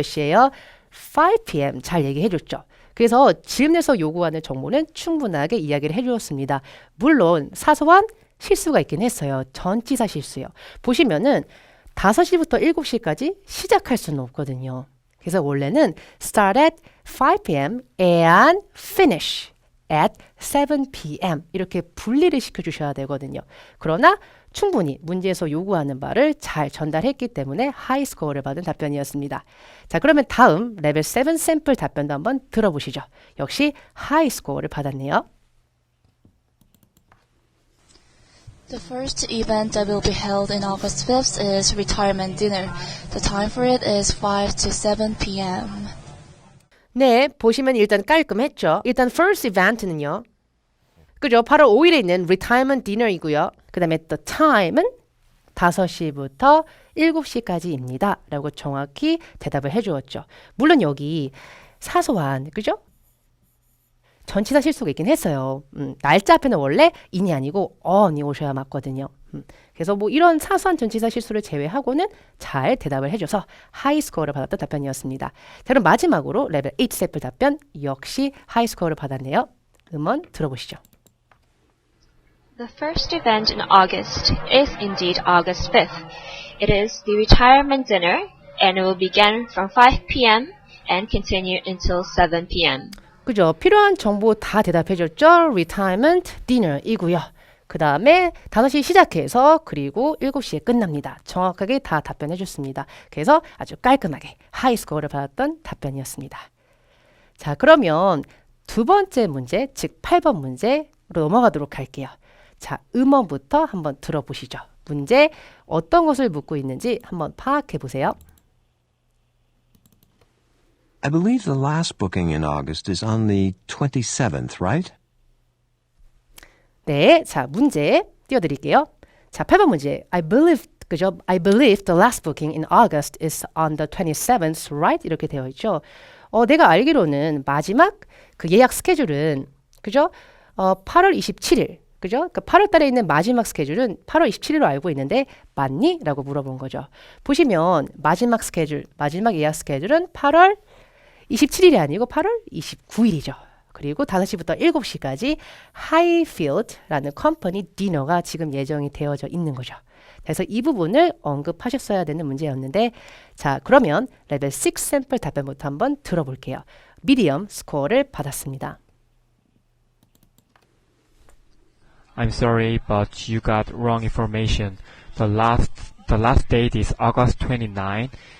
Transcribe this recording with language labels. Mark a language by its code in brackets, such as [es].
[ko] 몇 시에요? [en] 5 p.m. [ko] 잘 얘기해 줬죠. 그래서 질문에서 요구하는 정보는 충분하게 이야기를 해주었습니다. 물론 사소한 실수가 있긴 했어요. 전치사 실수요. 보시면은 5시부터 7시까지 시작할 수는 없거든요. 그래서 원래는 [en] start at 5 p.m. and finish at 7 p.m. [ko] 이렇게 분리를 시켜주셔야 되거든요. 그러나 충분히 문제에서 요구하는 바를 잘 전달했기 때문에 하이 스코어를 받은 답변이었습니다. 자, 그러면 다음 레벨 7 샘플 답변도 한번 들어보시죠. 역시 하이 스코어를 받았네요. [en] The first event that will be held in August 5th is retirement dinner. The time for it is 5 to 7 p.m. [ko] 네, 보시면 일단 깔끔했죠. 일단 [en] first event는요. [ko] 그죠? 8월 5일에 있는 [en] retirement dinner이고요. [ko] 그 다음에 [en] the time은 [ko] 5시부터 7시까지입니다. 라고 정확히 대답을 해주었죠. 물론 여기 사소한, 그죠? 전치사 실수가 있긴 했어요. 날짜 앞에는 원래 in이 아니고 on이 오셔야 맞거든요. 그래서 뭐 이런 사소한 전치사 실수를 제외하고는 잘 대답을 해줘서 하이 스코어를 받았던 답변이었습니다. 자, 그럼 마지막으로 레벨 8 샘플 답변 역시 하이 스코어를 받았네요. 음원 들어보시죠. [en] The first event in August is indeed August 5th. It is the retirement dinner, and it will begin from 5 p.m. and continue until 7 p.m. [ko] 그죠? 필요한 정보 다 대답해줬죠? [en] retirement dinner이고요. [ko] 그 다음에 5시 시작해서 그리고 7시에 끝납니다. 정확하게 다 답변해줬습니다. 그래서 아주 깔끔하게 하이 스코어를 받았던 답변이었습니다. 자, 그러면 두 번째 문제, 즉 8번 문제로 넘어가도록 할게요. 자, 음원부터 한번 들어보시죠. 문제 어떤 것을 묻고 있는지 한번 파악해 보세요. [en] I believe the last booking in August is on the 27th, right? [ko] 네, 자, 문제 띄워드릴게요. 자, 8번 문제. 그죠? [en] I believe the last booking in August is on the 27th, right? [ko] 이렇게 되어 있죠. 내가 알기로는 마지막 그 예약 스케줄은, 그죠? 8월 27일. 그죠? 그 8월 달에 있는 마지막 스케줄은 8월 27일로 알고 있는데 맞니? 라고 물어본 거죠. 보시면 마지막 스케줄, 마지막 예약 스케줄은 8월 27일이 아니고 8월 29일이죠. 그리고 5시부터 7시까지 하이필드라는 컴퍼니 디너가 지금 예정이 되어져 있는 거죠. 그래서 이 부분을 언급하셨어야 되는 문제였는데 자, 그러면 레벨 6 샘플 답변부터 한번 들어볼게요. 미디엄 스코어를 받았습니다. [en] I'm sorry, but you got wrong information. The last date is August 29.